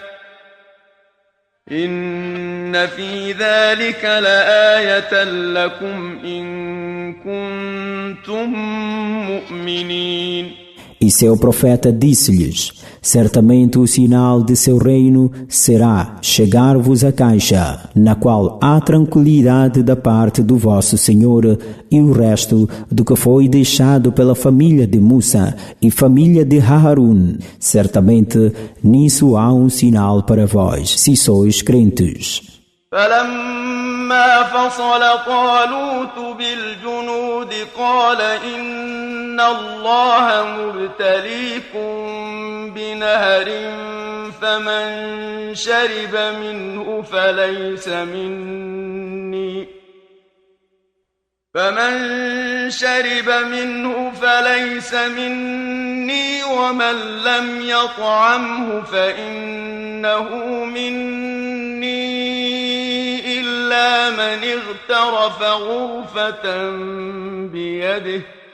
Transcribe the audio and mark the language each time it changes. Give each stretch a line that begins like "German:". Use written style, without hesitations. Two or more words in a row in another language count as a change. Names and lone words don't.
Arabic: إن في ذلك لآية لكم إن كنتم مؤمنين.
Portuguese: E seu profeta disse-lhes: certamente o sinal de seu reino será chegar-vos a caixa, na qual há tranquilidade da parte do vosso Senhor, e o resto do que foi deixado pela família de Musa e família de Harun. Certamente nisso há um sinal para vós, se sois crentes.
Arabic: فلما فصل طالوت بالجنود قال إن الله مبتليكم بنهر فمن شرب منه فليس مني ومن لم يطعمه فإنه مني إلا من اغترف غرفة بيده